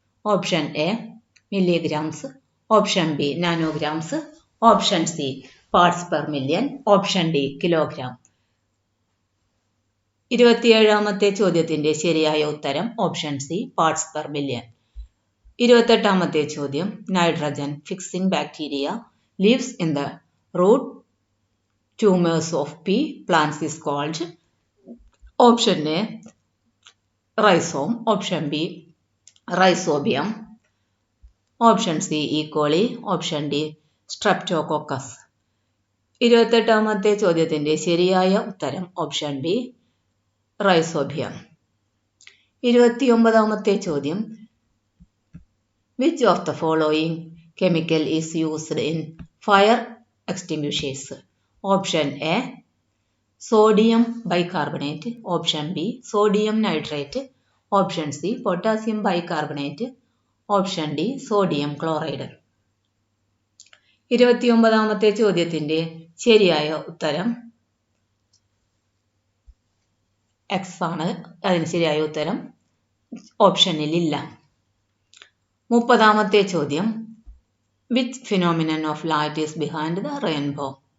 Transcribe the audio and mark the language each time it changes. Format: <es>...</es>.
<en>Option A milligrams, option B nanograms, option C parts per million, option D kilogram.</en> <ml>27ാമത്തെ ചോദ്യത്തിന്റെ ശരിയായ ഉത്തരം option C parts per million. 28ാമത്തെ ചോദ്യം,</ml> <en>Nitrogen fixing bacteria lives in the root tumors of pea plants is called. Option A rhizome, option B rhizobium, option C E. coli, option D streptococcus.</en> <ml>28ാമത്തെ ചോദ്യത്തിന്റെ ശരിയായ ഉത്തരം option B rhizobium. 29ാമത്തെ ചോദ്യം,</ml> <en>which of the following chemical is used in fire extinguishers? Option A sodium bicarbonate, option B sodium nitrate, option C potassium bicarbonate, option D sodium chloride.</en> <ml>29ാമത്തെ ചോദ്യത്തിന്റെ ശരിയായ ഉത്തരം X ആണ്. അതിന് ശരിയായ ഉത്തരം ഓപ്ഷനിൽ ഇല്ല. 30ാമത്തെ ചോദ്യം,</ml> <en>which phenomenon of light is behind the rainbow?</en>